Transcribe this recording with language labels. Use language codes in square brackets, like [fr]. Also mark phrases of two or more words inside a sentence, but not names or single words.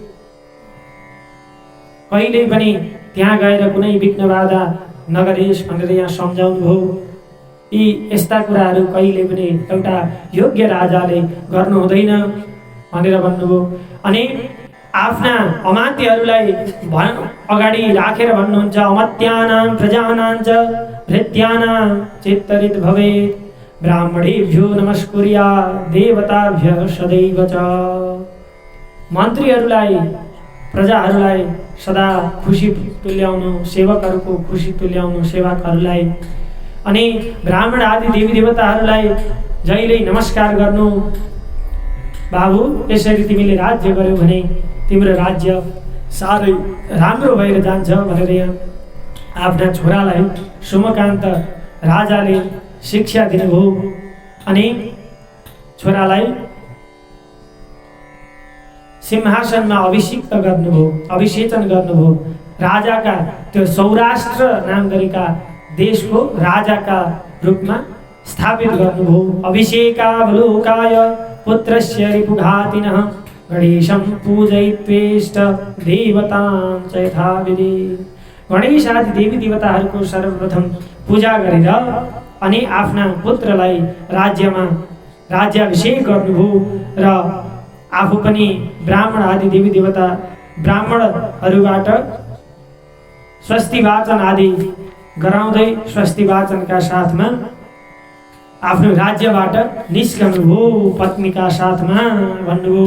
[ne] कहिल्यै पनि त्यहाँ गएर कुनै विघ्न बाधा नगरिस् भनेर यहाँ सम्झाउनुभयो। यी यस्ता कुराहरू कहिले पनि एउटा योग्य राजाले गर्नु हुँदैन भनेर भन्नुभयो। अनि आफ्ना अमात्यहरूलाई अगाडि राखेर भन्नुहुन्छ [sa] अमत्यानां प्रजानां च भृत्यानां चित्तरित भवेत् ब्राह्मणेभ्यो नमस्कुर्यात् देवताभ्यः सदैव च। [ne] मन्त्रीहरूलाई, प्रजाहरूलाई सदा खुसी तुल्याउनु, सेवकहरूको खुसी तुल्याउनु सेवकहरूलाई। अनि ब्राह्मण आदि देवी देवताहरूलाई जहिले नमस्कार गर्नु, बाबु यसरी तिमीले राज्य गर्यौ भने तिम्रो राज्य साह्रै राम्रो भएर जान्छ भनेर यहाँ आफ्ना छोरालाई सोमकान्त राजाले शिक्षा दिनुभयो अनि छोरालाई सिंहासनमा अभिषिक्त गर्नुभयो, अभिषेचन गर्नुभयो। राजाका त्यो सौराष्ट्र नाम गरेका देशको राजाका रूपमा स्थापित गर्नुभयो। [sa] अभिषेकावलोकाय पुत्रस्य रिपुघातिनः गणेशं पूजयित्वेष्ट देवतां च यथाविधि। [ne] गणेश आदि देवी देवताहरूको सर्वप्रथम पूजा गरेर अनि आफ्ना पुत्रलाई राज्यमा राज्याभिषेक गर्नुभयो र आफू पनि ब्राह्मण आदि देवी देवता ब्राह्मणहरूबाट स्वस्ति वाचन आदि गराउँदै स्वस्ति वाचनका साथमा आफ्नो राज्यबाट निस्कनुभयो पत्नीका साथमा भन्नुभयो।